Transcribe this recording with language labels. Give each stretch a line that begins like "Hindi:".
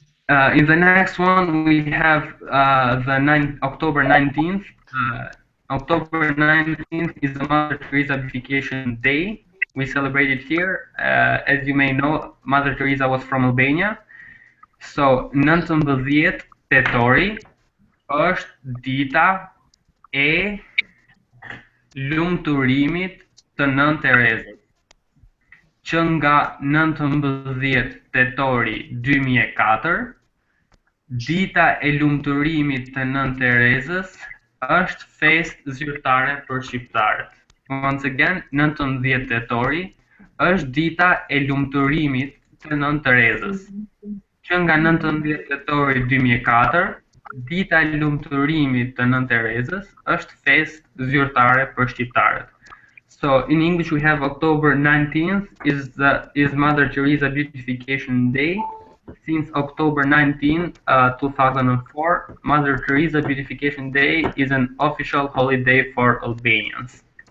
English: In the next one, we have October 19th. October 19th is the Mother Teresa Beatification Day. We celebrate it here. As you may know, Mother Teresa was from Albania.
Albanian: So, 19 tetori është dita e lumturimit të Nën Terezës, që nga 19 tetori 2004, dita e lumturimit të Nën Terezës është festë zyrtare për shqiptarët.
English: Once again,
Albanian: 19 tetori është dita e lumturimit të Nën Terezës, që nga 19 tetori 2004, dita e lumturimit të Nën Terezës është festë zyrtare për shqiptarët.
English: So in English we have October 19th is Mother Teresa Beatification Day. Since October 19, 2004, Mother Teresa Beatification Day is an official holiday for Albanians.